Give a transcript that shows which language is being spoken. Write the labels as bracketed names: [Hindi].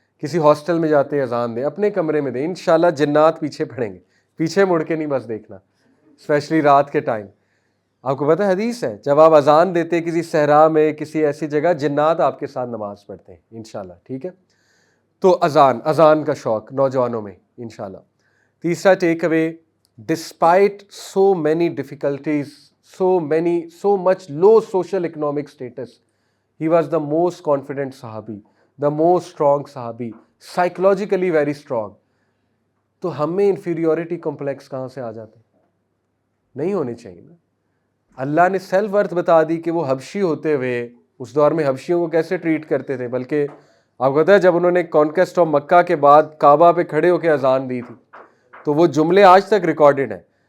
[Urdu] کسی ہاسٹل میں جاتے ہیں، اذان دیں. اپنے کمرے میں دیں. انشاءاللہ جنات پیچھے پڑیں گے. پیچھے مڑ کے نہیں بس دیکھنا، اسپیشلی رات کے ٹائم. آپ کو پتہ حدیث ہے، جب آپ اذان دیتے کسی صحرا میں، کسی ایسی جگہ، جنات آپ کے ساتھ نماز پڑھتے ہیں انشاءاللہ. ٹھیک ہے؟ تو اذان کا شوق نوجوانوں میں انشاءاللہ. [English] تیسرا take away, despite so many difficulties, so much low social economic status, he was the most confident sahabi, the most strong sahabi, psychologically very strong. [Urdu] تو ہم میں انفیریورٹی کمپلیکس کہاں سے آ جاتے ہیں؟ نہیں ہونے چاہیے نا. اللہ نے سیلف ورتھ بتا دی کہ وہ حبشی ہوتے ہوئے اس دور میں حبشیوں کو کیسے ٹریٹ کرتے تھے. بلکہ آپ کو پتہ ہے جب انہوں نے کانکویسٹ آف مکہ کے بعد کعبہ پہ کھڑے ہو کے اذان دی تھی تو وہ جملے آج تک ریکارڈڈ ہیں.